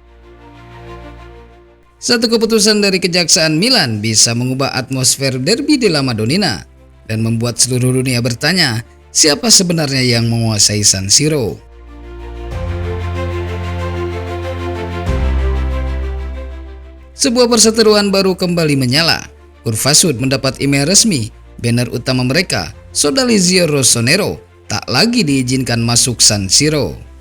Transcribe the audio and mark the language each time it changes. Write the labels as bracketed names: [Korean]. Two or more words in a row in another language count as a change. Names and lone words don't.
[Indonesian] Satu keputusan dari Kejaksaan Milan bisa mengubah atmosfer derby della Madonnina dan membuat seluruh dunia bertanya, siapa sebenarnya yang menguasai San Siro? Sebuah perseteruan baru kembali menyala. Urfasud mendapat email resmi, banner utama mereka, Sodalizio Rossonero, tak lagi diizinkan masuk San Siro.